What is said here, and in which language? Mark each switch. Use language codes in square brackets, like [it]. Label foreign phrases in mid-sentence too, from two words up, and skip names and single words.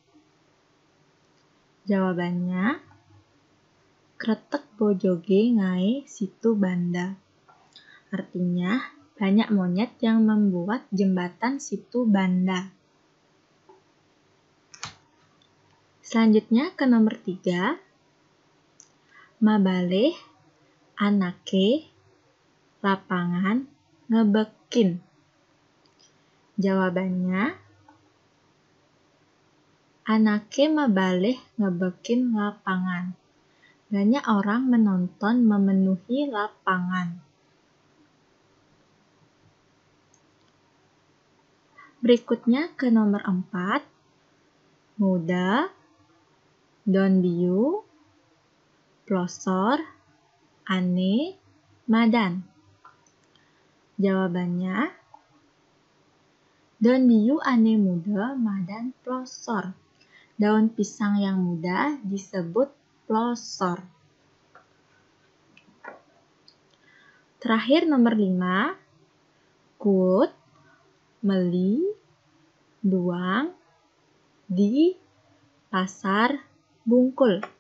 [ban] Jawabannya, kretek bojoge ngai situ banda. [id] Artinya, banyak monyet yang membuat jembatan situ banda. Selanjutnya ke nomor 3, [ban] mabaleh, anake, lapangan, ngebekin. Jawabannya, anake mabaleh ngebekin lapangan. [id] Banyak orang menonton memenuhi lapangan. Berikutnya ke nomor 4, muda, [ban] donbiu, plosor, ane, madan. Jawabannya, donbiu ane muda, madan plosor. [id] Daun pisang yang muda disebut plosor. Terakhir nomor 5, [ban] kut, meli, duang, di pasar bungkul.